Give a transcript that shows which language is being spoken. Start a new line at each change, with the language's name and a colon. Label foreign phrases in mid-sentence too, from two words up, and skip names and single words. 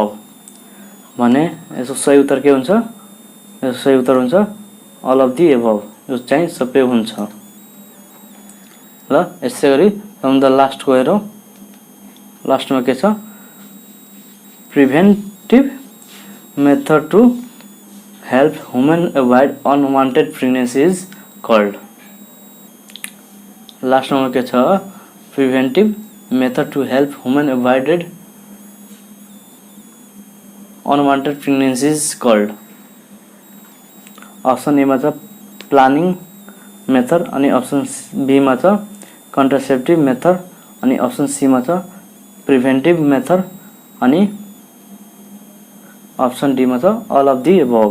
Nepali: भने यसको सही उत्तर के हुन्छ, यसको सही उत्तर हुन्छ
English: all of the above,
Nepali: यो चाहिँ सबै हुन्छ। ल यसै गरी
English: the last
Nepali: हेरौँ। लास्टमा के छ,
English: preventive method to help women avoid unwanted pregnancy is called? last number
Nepali: के छ
English: preventive method to help women avoided unwanted pregnancy is called. option A
Nepali: मा छ
English: planning method
Nepali: अनि
English: option B
Nepali: मा छ
English: contraceptive method
Nepali: अनि
English: option C
Nepali: मा छ
English: preventive method
Nepali: अनि
English: option D
Nepali: मा छ
English: all of the above.